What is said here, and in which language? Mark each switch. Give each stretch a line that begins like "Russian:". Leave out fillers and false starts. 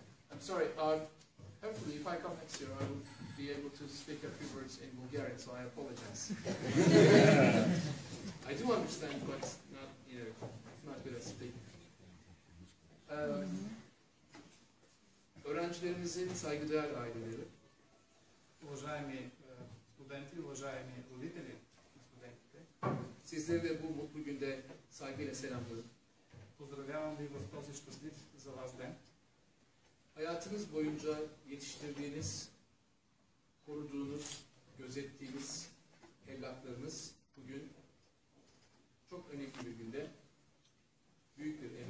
English: I'm sorry, hopefully if I come next year I will be able to speak a few words in Bulgarian, so I apologize. I do understand, but not, not good at speaking.
Turkish: Öğrencilerimizin saygıdeğer aileleri,
Bulgarian: уважаеми студенти, уважаеми родители на студентите,
Turkish: sizleri de bu mutlu günde saygıyla selamlıyorum.
Bulgarian: поздравявам ви в този щастлив за вас ден.
Turkish: Hayatınız boyunca yetiştirdiğiniz, koruduğunuz, gözettiğiniz evlatlarınız bugün çok önemli bir günde büyük bir